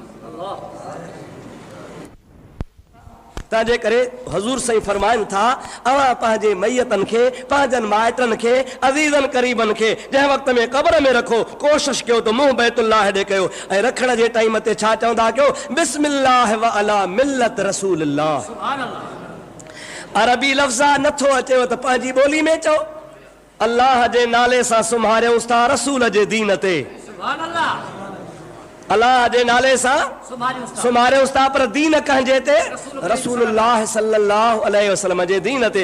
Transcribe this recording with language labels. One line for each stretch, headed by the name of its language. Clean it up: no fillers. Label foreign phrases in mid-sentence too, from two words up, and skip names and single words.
Sindhi: तंहिंजे करे हज़ूर साईं फरमाइनि था अवां पंहिंजे मैयतनि खे, पंहिंजनि माइटनि खे, अज़ीज़नि क़रीबनि खे जंहिं वक़्त में क़ब्र में रखो कोशिश कयो त मुंहुं बैतुल्लाह ॾे कयो ऐं रखण जे टाइम ते छा चवंदा कयो?
Arabic: بسم الله وعلى ملة رسول الله.
Sindhi: अरबी लफ़्ज़ नथो अचेव त पंहिंजी ॿोली में चओ। अल्लाह जे नाले सां सुम्हारियोसि था रसूल जे दीन ते। अल्लाह जे नाले सां सुम्हारियोसि था पर दीन कंहिंजे ते? रसूलुल्लाह
Arabic: صلى الله عليه وسلم
Sindhi: जे दीन ते।